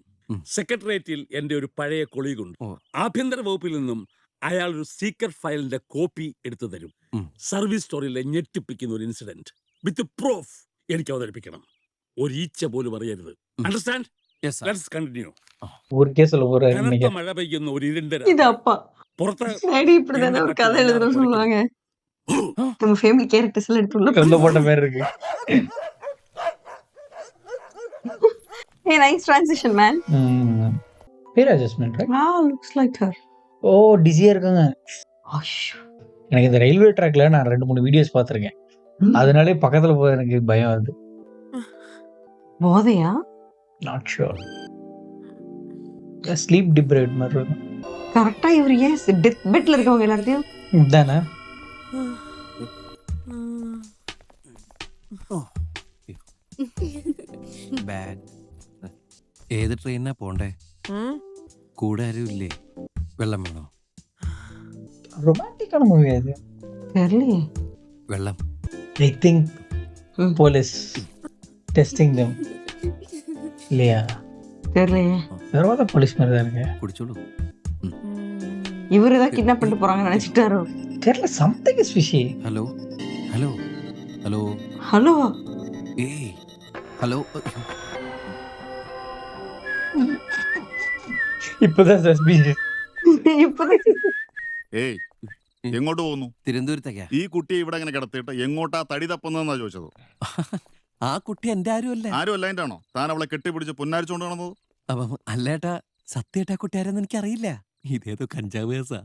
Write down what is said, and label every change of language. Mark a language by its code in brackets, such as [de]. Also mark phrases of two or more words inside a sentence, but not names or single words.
[ml] സെക്രട്ടേറിയറ്റിൽ എന്റെ ഒരു പഴയ കൊളീഗുണ്ട്. ആഭ്യന്തര വകുപ്പിൽ നിന്നും അയാൾ ഒരു സീക്രട്ട് ഫയലിന്റെ കോപ്പി എടുത്തു തരും. [en] service storyയിലെ [ml] ഞെട്ടിപ്പിക്കുന്ന ഒരു [en] incident with proof [ml] എനിക്ക് അവതരിപ്പിക്കണം. ഒരു ഈച്ച പോലും അറിയരുത്. അണ്ടർസ്റ്റാൻഡ്? [en] let's continue. [ml] കനത്ത മഴ പെയ്യുന്ന ഒരു ഇരുണ്ട പുറത്ത് [ta] இப்படிதானே ஒரு கதை எழுதணும் சொல்லுவாங்க. நம்ம [en] family characters [ta] எல்லாம் எடுத்துள்ள போட்ட பேர் இருக்கு. [en] Hey, nice transition, man. Fair adjustment, right? Looks like her. [ta] டிஸியா இருக்காங்க. எனக்கு இந்த ரயில்வே ட்ராக்ல நான் 2-3 வீடியோஸ் பார்த்திருக்கேன். அதனாலே பக்கத்துல போய் எனக்கு பயம் வருது. போதையா? [en] not sure. sleep deprived [ta] மாதிரி இருக்கும். கரெக்டா இவர் ஏன் [en] death bedல [ta] இருக்கவங்க எல்லாத்தையும் தானே? [ml] ബാഗ് ഏത് ട്രെയിനാ പോണ്ടേ? കൂടെ ആരും ഇല്ലേ? വെള്ളം വേണോ? റൊമാൻറ്റിക് ആണ് മൂവി അത്. [ta] தெரியலையே. [ml] വെള്ളം [en] I think police testing them. [ta] இல்லையா? தெரியலையே. வேற மாதிரி போலீஸ் மாதிரி தான் இருக்கு. [ml] കുടിച്ചോളൂ. [ta] இவரு தான் கிட்னாப் பண்ணிட்டு போறாங்கன்னு நினைச்சிட்டாரோ? தெரியல, [en] something is fishy. [ml] ഹലോ ഹലോ ഹലോ [ta] ஹலோ. [ml] ഏയ് ഹലോ. [ta] இப்பதான் suspicious. இப்பதான் [ml] ഏയ് എങ്ങോട്ട് പോകുന്നു? തിരുവനന്തപുരത്തേക്കാ. ഈ കുട്ടിയെ ഇവിടെ ഇങ്ങനെ കിടത്തിയിട്ട് എങ്ങോട്ടാ തടി തപ്പുന്നതെന്നാ ചോദിച്ചത്. ആ കുട്ടി എന്റെ ആരുമല്ല. ആരും അല്ല അതിന്റെ ആണോ താൻ അവളെ കെട്ടിപ്പിടിച്ച് പൊന്നാരിച്ചോണ്ട് കാണുന്നത്? അപ്പം അല്ലേട്ടാ, സത്യേട്ടാ കുട്ടി ആരെന്ന് എനിക്കറിയില്ല. ഇതേതോ കഞ്ചാവ് കേസാ.